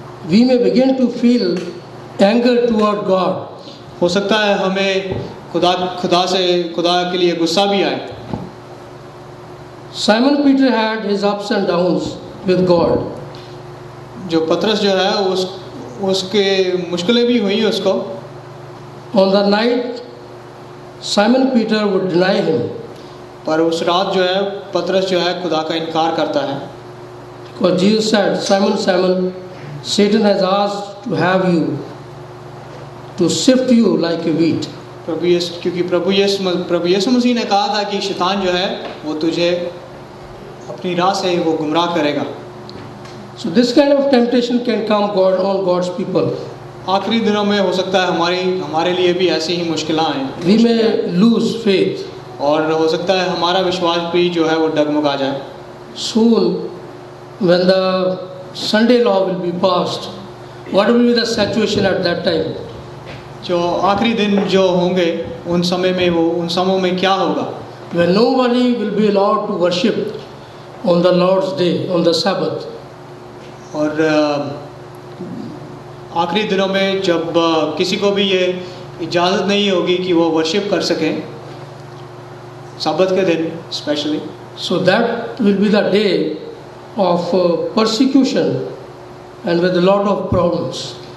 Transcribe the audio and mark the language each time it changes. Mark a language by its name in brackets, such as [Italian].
[English] We may begin to feel anger toward God. [Hindi] हो सकता है हमें खुदा के लिए गुस्सा भी आए। [English] Simon Peter had his ups and downs with God. [Hindi] जो पतरस जो है उसके मुश्किलें भी हुई उसको। [English] On the night, Simon Peter would deny him. [Hindi] पर उस रात जो है पतरस जो है खुदा का इनकार करता है। [English] Because Jesus said, Simon, Simon, Satan has asked to have you, to sift you like a wheat. [Hindi] क्योंकि प्रभु यीशु मसीह ने कहा था कि शैतान जो है वो तुझे अपनी राह से वो गुमराह करेगा। [English] So this kind of temptation can come on God's people. [Hindi] आखिरी दिनों में हो सकता है हमारे लिए भी ऐसी ही मुश्किलें आएँ। [English] We may lose faith. [Hindi] और हो सकता है हमारा विश्वास भी जो है वो डगमगा जाए। [English] Soon, when the Sunday law will be passed, what will be the situation at that time? [Hindi] जो आखिरी दिन जो होंगे उन समयों में क्या होगा? [English] When nobody will be allowed to worship on the Lord's day, on the Sabbath. [Hindi] और आखिरी दिनों में जब किसी को भी ये इजाज़त नहीं होगी कि वो वर्शिप कर सकें सब्बत के दिन specially. [English] So that will be the day of persecution and with a lot of problems.